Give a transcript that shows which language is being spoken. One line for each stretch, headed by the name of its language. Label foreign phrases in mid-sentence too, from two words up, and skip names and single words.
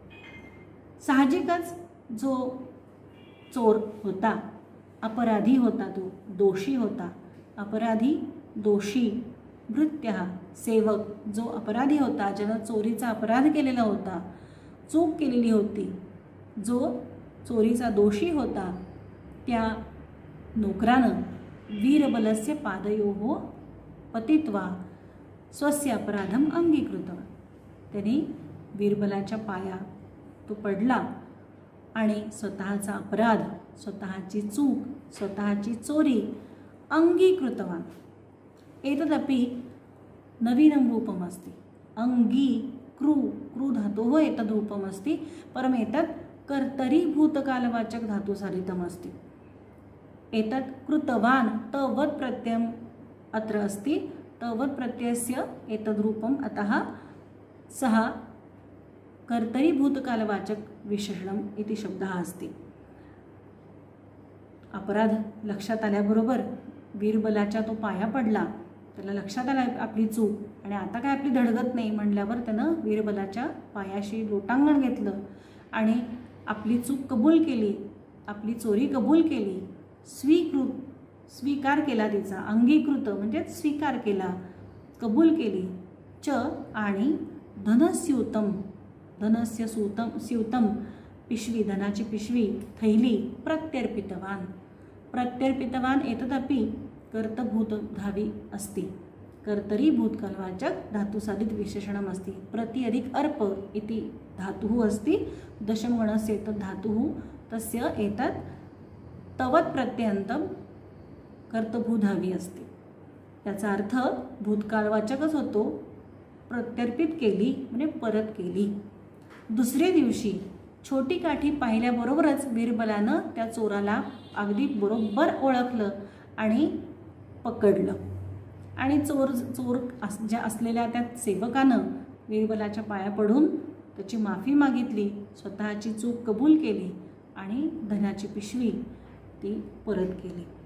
Marathi: साहजिकच जो चोर होता, अपराधी होता, तो दोषी होता. अपराधी दोषी, भृत्य सेवक, जो अपराधी होता, ज्यानं चोरीचा अपराध केलेला होता, चूक केलेली होती, जो चोरीचा दोषी होता, त्या नोकरानं
Sanskrit: वीरबलस्य पादयोः पतित्वा स्वस्य अपराधम अंगीकृतवान्.
Marathi: त्यांनी बिरबलाच्या पाया तो पडला आणि स्वतःचा अपराध, स्वतःची चूक, स्वतःची चोरी अंगीकृतवान्.
Sanskrit: एतदपि नवीनं रूपमस्ति। अंगी कृ कृ धातोः एतद् रूपमस्ति, परम् एतत् कर्तरी भूतकालवाचक धातुसाधितमस्ति। एतत् कृतवान् तवत् प्रत्ययम् अत्र अस्ति, तवत् प्रत्ययस्य एतद् रूपम्, अतः सः कर्तरी भूतकालवाचक विशेषणम् इति शब्दः अस्ति।
Marathi: अपराध लक्षात आल्याबरोबर वीरबलाच्या तो पाया पडला, त्याला लक्षात आलं आपली चूक आणि आता काय आपली धडगत नाही म्हणल्यावर त्यानं वीरबलाच्या पायाशी लोटांगण घेतलं आणि आपली चूक कबूल केली, आपली चोरी कबूल केली, स्वीकार केला तिचा, अंगीकृत म्हणजे स्वीकार केला, कबूल केली।
Sanskrit: च आणि धनस्यूतम, धनस्य स्यूतम पिशवी,
Marathi: धनाची पिशवी थैली
Sanskrit: प्रत्यर्पितवान, प्रत्यर्पितवान एतदपि कर्तभूतधावी अस्ति, कर्तरी भूतकालवाचक धातुसाधित विशेषणम् अस्ति। प्रति अधिक अर्प इति धातुः अस्ति, दशमगणस्य एतत् धातुः, तस्य एतत् तवत् प्रत्ययन्तं कर्तभूधावी अस्ति।
Marathi: याचा अर्थ भूतकालवाचकच होतो, प्रत्यर्पित केली म्हणजे परत केली। दुसऱ्या दिवशी छोटी काठी पाहिल्याबरोबरच वीरबलानं त्या चोराला अगदी बरोबर ओळखलं आणि पकडलं आणि चोर असलेल्या त्या सेवकानं वीरबलाच्या पाया पडून त्याची माफी मागितली, स्वतःची चूक कबूल केली आणि धनाची पिशवी ती परत केली।